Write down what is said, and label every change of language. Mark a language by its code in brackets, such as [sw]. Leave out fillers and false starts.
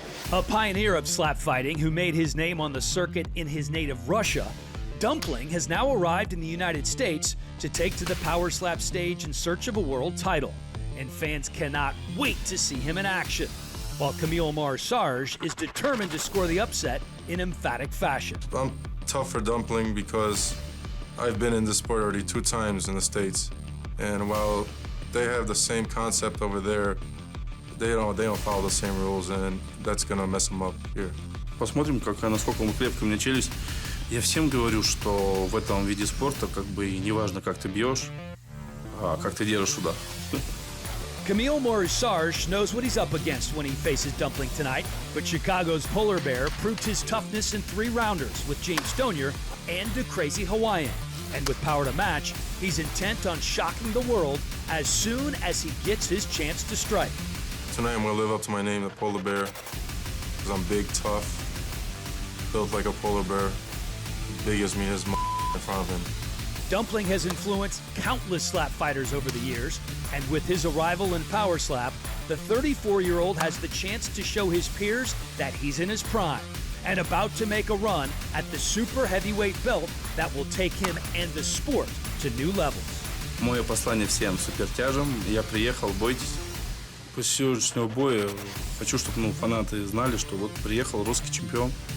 [en] A pioneer of slap fighting who made his name on the circuit in his native Russia, Dumpling has now arrived in the United States to take to the power slap stage in search of a world title, and fans cannot wait to see him in action, while Kamil Marusarz is determined to score the upset in emphatic fashion. I'm tough for Dumpling because I've been in this sport already 2 times in the States, and while they have the same concept over there, they don't follow the same rules, and that's gonna mess them up here. [ru] Посмотрим, насколько он крепко мне челюсть. Я всем говорю, что в этом виде спорта как бы не важно, как ты бьешь, а как ты держишь удар. [en] Kamil Marusarz knows what he's up against when he faces Dumpling tonight, but Chicago's Polar Bear proved his toughness in 3-rounders with James Stonier and the Crazy Hawaiian. And with power to match, he's intent on shocking the world as soon as he gets his chance to strike. Tonight I'm gonna live up to my name, the Polar Bear, because I'm big, tough, built like a polar bear, big as me as in front of him. Dumpling has influenced countless slap fighters over the years, and with his arrival in power slap, the 34-year-old has the chance to show his peers that he's in his prime and about to make a run at the super heavyweight belt that will take him and the sport to new levels. [ru] Мое послание всем супертяжам: я приехал, бойтесь. После сегодняшнего боя хочу, чтобы фанаты знали, что вот приехал русский чемпион.